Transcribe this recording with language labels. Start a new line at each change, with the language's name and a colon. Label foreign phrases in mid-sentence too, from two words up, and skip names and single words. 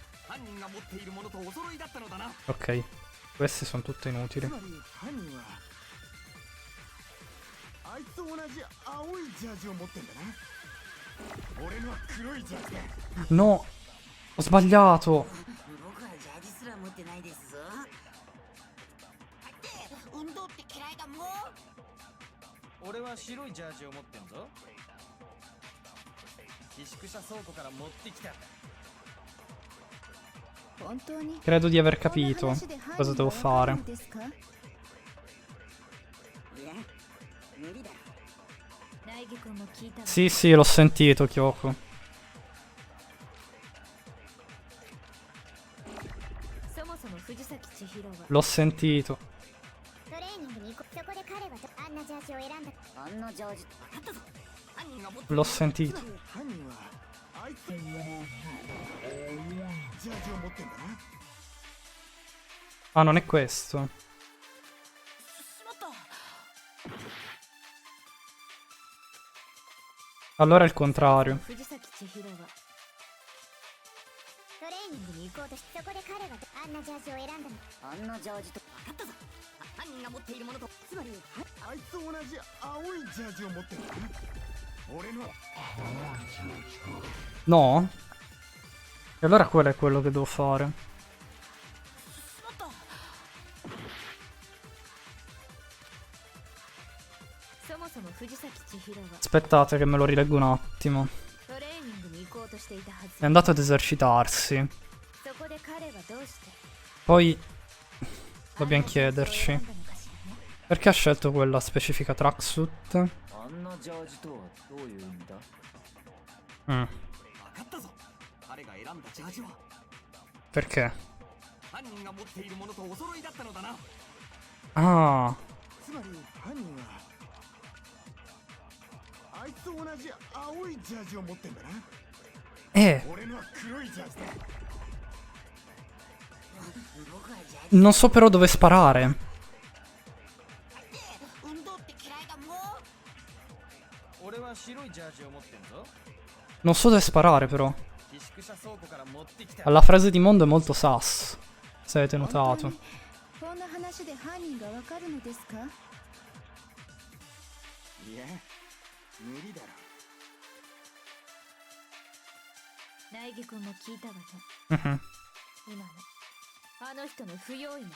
Italian: Ok, queste sono tutte inutili. No, ho sbagliato.
Japanese: 俺は白いジャージを持ってんぞ。寄宿舎倉庫から持ってきたんだ。
Italian: Credo di aver capito cosa devo fare. Sì, sì, l'ho sentito, Kyoko. L'ho sentito. L'ho sentito.
Japanese: あいつジャージを持ってんだな。
Italian: Ah, non è questo.
Japanese: しまった。
Italian: Allora è il contrario.
Japanese: 藤崎千尋はトレーニングに行こうとし、そこで彼があんなジャージを選んだの。あんなジャージと分かったぞ。犯人が持っているものと、つまりあいつ同じ青いジャージを持ってんだな。俺の
Italian: No? E allora quello è quello che devo fare.
Japanese: しまった。そもそも藤崎千尋は
Italian: Aspettate che me lo rileggo un attimo.
Japanese: トレーニングに行こうとしていたはず。
Italian: È andato ad esercitarsi.
Japanese: そこで彼はどうして
Italian: Poi dobbiamo chiederci perché ha scelto quella specifica tracksuit.
Japanese: あんなジャージとはどういう意味だ？ Mm. 分かったぞ。彼が選んだジャージは
Italian: Perché?
Japanese: 犯人が持っているものとお揃いだったのだな。 Ah, つまり犯人はあいつと同じ青いジャージを持ってんだな。俺のは黒いジャージだ。
Italian: non so però dove sparare.
Japanese: 運動って嫌いだもん。俺は白いジャージを持ってんぞ。
Italian: Non so dove sparare però.
Japanese: 寄宿舎倉庫から持ってきた。
Italian: Alla frase di mondo è molto sass. Se avete notato.
Japanese: こんな話で犯人がわかるのですか？いや無理だろ。苗木君も聞いたわね。 Mhm. 今のあの人の不用意な